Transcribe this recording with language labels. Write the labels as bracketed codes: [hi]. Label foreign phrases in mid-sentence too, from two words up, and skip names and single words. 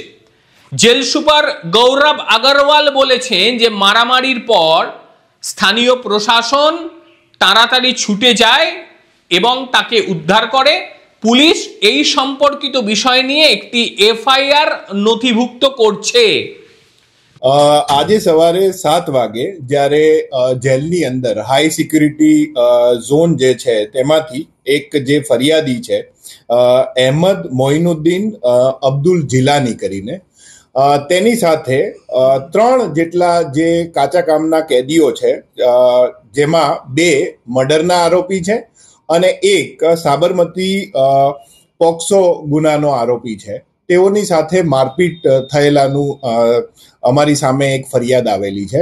[bn] জেল সুপার গৌরব আগরওয়াল বলেছেন যে মারামারির পর স্থানীয় প্রশাসন তাড়াতাড়ি ছুটে যায় এবং তাকে উদ্ধার করে। পুলিশ এই সম্পর্কিত বিষয় নিয়ে একটি এফআইআর নথিভুক্ত করছে। [gu] આજે સવારે 7 વાગે જ્યારે જેલની અંદર [en] high security zone [gu] જે છે તેમાંથી એક જે ફરિયાદી છે અહેમદ મોઇનુદ્દીન અબ્દુલ જીલાની કરીને તેની સાથે 3 જેટલા જે કાચા કામના કેદીઓ છે, જેમાં 2 મર્ડરના આરોપી છે અને એક સાબરમતી પોક્સો ગુનાનો આરોપી છે, તેઓની સાથે મારપીટ થયેલાનું અમારી સામે એક ફરિયાદ આવેલી છે.